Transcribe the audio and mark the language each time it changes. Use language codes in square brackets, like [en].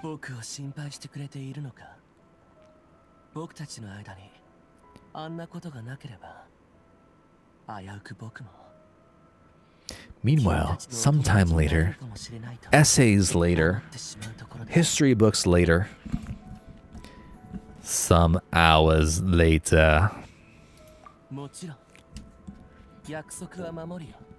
[ja] 僕を心配してくれているのか。僕たちの間にあんなことがなければ危うく僕も。 [en] Meanwhile, sometime later, essays later, history books later, some hours later. [ja] もちろん約束は守るよ。